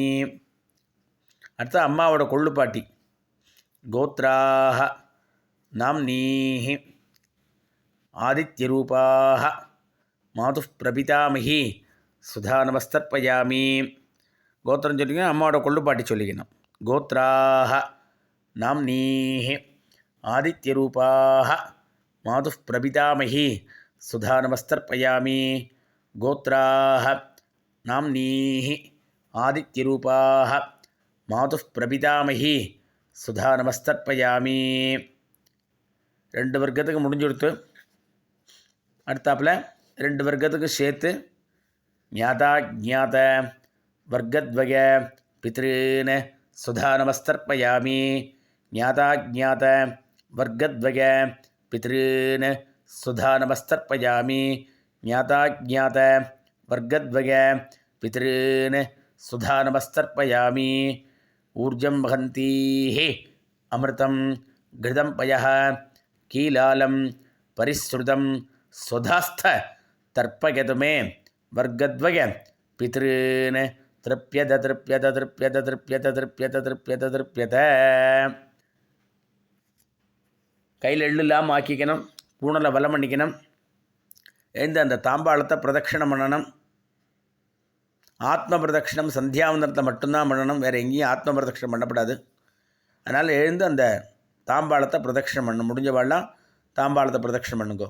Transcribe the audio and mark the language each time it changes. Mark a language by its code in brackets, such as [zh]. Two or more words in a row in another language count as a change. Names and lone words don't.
[ta] அடுத்து அம்மாவோட கொள்ளுப்பாட்டி. [sa] गोत्राः नाम्नीः आदित्यरूपाः मातुः प्रपितामही सुधा नमस्तर्पयामि. [ta] கோத்திரம் சொல்லிக்கணும், அம்மாவோட கொள்ளுப்பாட்டி சொல்லிக்கணும். [sa] गोत्राः नाम्नीः आदित्यरूपाः मातुः प्रपितामही सुधा नमस्तर्पयामि गोत्राः नाम्नीः आदित्यरूपाः मातुः प्रपितामही सुधा नमस्तर्पयामि [ta] ரெண்டு வர்க்கத்துக்கு முடிஞ்சுடுத்து. அடுத்தாப்பில் ரெண்டு வர்க்கத்துக்கு சேர்த்து [sa] ज्ञाता जात वर्गद्वय पितॄन् सुधा नमस्तर्पयामि ज्ञाता जात वर्गद्वय पितॄन् सुधा नमस्तर्पयामि ज्ञाता जात वर्गद्वय पितॄन् सुधा नमस्तर्पयामि ऊर्जं वहन्तीह अमृतं घृतं पयः कीलालं परिश्रुतं स्वधास्थ तर्पयतु मे वर्गद्वय पितॄन् तृप्यत तृप्यत तृप्यत तृप्यत तृप्यत तृप्यत तृप्यत. [ta] கையில் எள்ளுலாம் ஆக்கிக்கணும், பூணலை வலம் பண்ணிக்கணும், எழுந்து அந்த தாம்பாளத்தை பிரதட்சிணம் பண்ணணும். ஆத்ம பிரதட்சிணம் சந்தியாவந்தனத்தில் மட்டும்தான் பண்ணணும், வேறு எங்கேயும் ஆத்ம பிரதட்சிணம் பண்ணப்படாது. அதனால் எழுந்து அந்த தாம்பாளத்தை பிரதட்சிணம் பண்ண முடிஞ்சவாள்லாம் தாம்பாளத்தை பிரதட்சிணம் பண்ணுங்கோ.